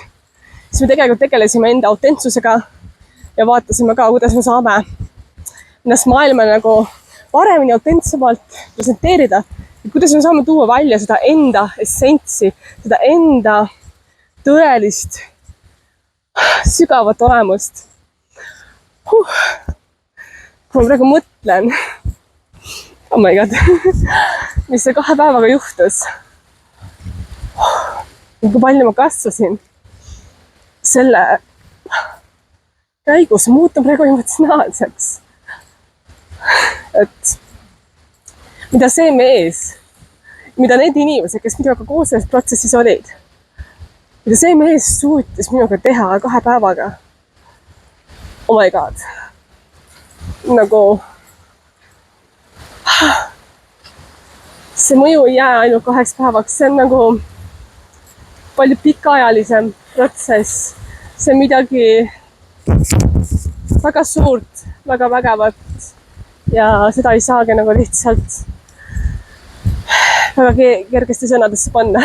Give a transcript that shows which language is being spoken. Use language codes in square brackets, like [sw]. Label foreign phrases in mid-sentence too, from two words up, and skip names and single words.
[et] Siis me tegelikult tegelesime enda autentsusega ja vaatasime ka, kuidas me saame ennast maailma nagu paremini autentsemalt presenteerida ja kuidas me saame tuua välja seda enda essentsi, seda enda tõelist sügavat olemust. Kui ma praegu mõtlen, [en] oh my god, [et] mis see 2 päevaga juhtus. Kui palju ma kasvasin selle käigus, muutun praegu emotsionaalseks. Et mida see mees, mida need inimesed, kes minuga koos selles protsessis olid, mida see mees suutis minuga teha 2 päevaga. [en] Oh my god. [et] Nagu see mõju ei jää ainult 2 päevaks, see on nagu palju pikaajalisem protsess. See on midagi väga suurt, väga vägevat ja seda ei saagi nagu lihtsalt väga kergesti sõnadesse panna.